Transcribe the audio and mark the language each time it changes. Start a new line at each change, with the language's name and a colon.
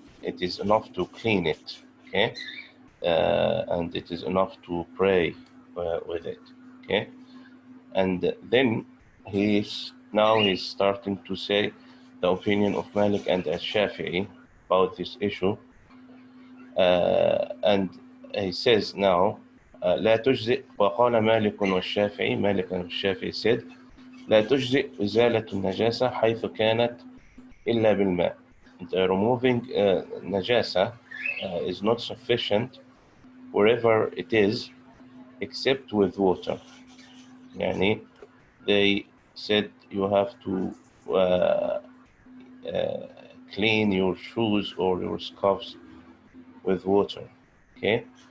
English: It is enough to clean it, okay, and it is enough to pray with it, okay. And then he's starting to say the opinion of Malik and Al-Shafi'i about this issue, and he says now.
Arabic: لا تجزئ وقال مالك والشافعي.
English: Malik and Shafi'i said
Arabic: لا تجزئ إزالة النجاسة حيث كانت إلا بالماء.
English: Removing najasa is not sufficient wherever it is except with water. يعني they said you have to clean your shoes or your scuffs with water, okay.